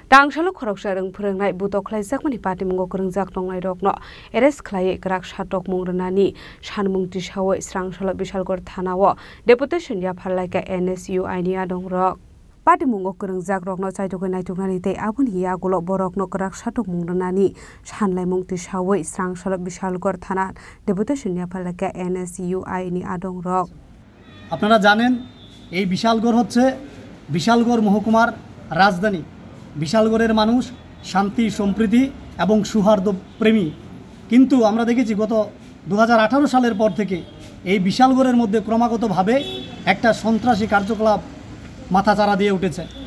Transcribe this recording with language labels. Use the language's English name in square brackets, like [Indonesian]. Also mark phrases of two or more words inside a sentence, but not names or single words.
[Kok Borok] Tangshalo khoroksa rang phrengnai butok khlaijak mani patimung krengjak tongnai rokno eres khlai krak shatok mungrnani sanmung tisawoi srangshalo Bishalgor thanao deputation ya pharlaika NSU ainia dongrok patimung krengjak rokno chaitokoi naituknani tei aboni yagulo borokno krak shatok mungrnani sanlaimung tisawoi srangshalo Bishalgor thana deputation ya pharlaika NSU ainia dongrok [Bangla] আপনারা জানেন এই বিশালগড় হচ্ছে বিশালগড় মহকুমার রাজধানী। বিশালগড়ের মানুষ শান্তি সম্প্রীতি এবং সৌহার্দ্য প্রেমী, কিন্তু আমরা দেখেছি গত 2018 সালের পর থেকে এই বিশালগড়ের মধ্যে ক্রমাগতভাবে একটা সন্ত্রাসী কার্যকলাপ মাথাচাড়া দিয়ে উঠেছে।